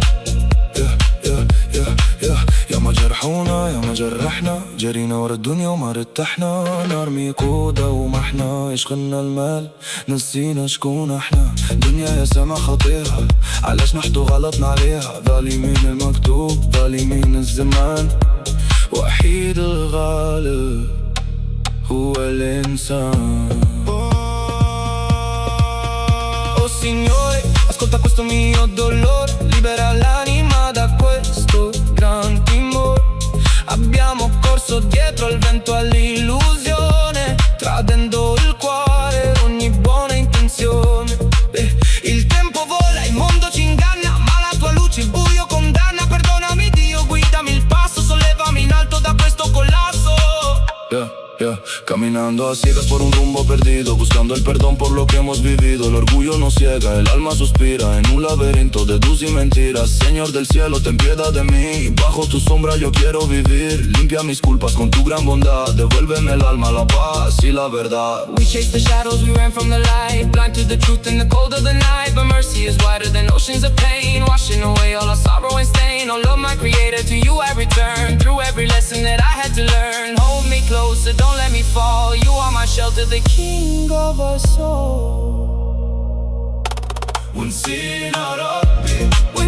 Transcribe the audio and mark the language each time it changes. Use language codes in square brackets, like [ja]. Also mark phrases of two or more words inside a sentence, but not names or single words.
[ar] يا ما جرحونا يا ما جرحنا، جرينا ورا الدنيا وما ارتحنا، نرمي كودا ومحنا، يشغلنا المال نسينا شكون احنا. دنيا يا سما خطيرة، علاش نحطو غلطنا عليها، ظالمين المكتوب ظالمين الزمان، وحيد الغالب هو الإنسان. [it] Oh Signore, ascolta questo mio dolore, libera l'anima da questo gran timore. Abbiamo corso dietro al vento all'illusione, tradendo il cuore e ogni buona intenzione. Il tempo vola, il mondo ci inganna, ma la tua luce il buio condanna. Perdonami Dio, guidami il passo, sollevami in alto da questo collasso. [es] Caminando a ciegas por un rumbo perdido, buscando el perdón por lo que hemos vivido. El orgullo nos ciega, el alma suspira en un laberinto de luz y mentiras. Señor del cielo, ten piedad de mí, bajo tu sombra yo quiero vivir. Limpia mis culpas con tu gran bondad, devuélveme el alma, la paz y la verdad. [en] We chased the shadows, we ran from the light, blind to the truth in the cold of the night. But mercy is wider than oceans of pain, washing away all our sorrow and stain. Oh Lord, my creator, to you I return, through every lesson that I had to learn. Hold me closer, don't let me fall, you are my shelter, the king of our soul. [ar] ونسينا ربي